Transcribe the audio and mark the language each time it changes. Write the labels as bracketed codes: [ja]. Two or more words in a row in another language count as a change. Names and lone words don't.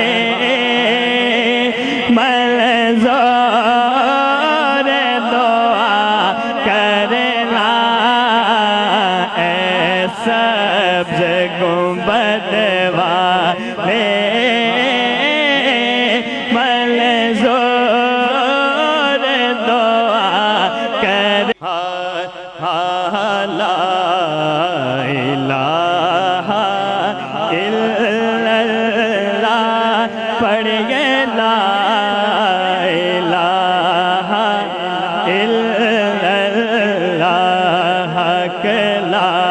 [pa] मंज़ूर दुआ करना सब्ज़ गुंबद वाले मंज़ूर दुआ कर ला [ar] إله إلا الله पढ़िए لا إله إلا الله के ला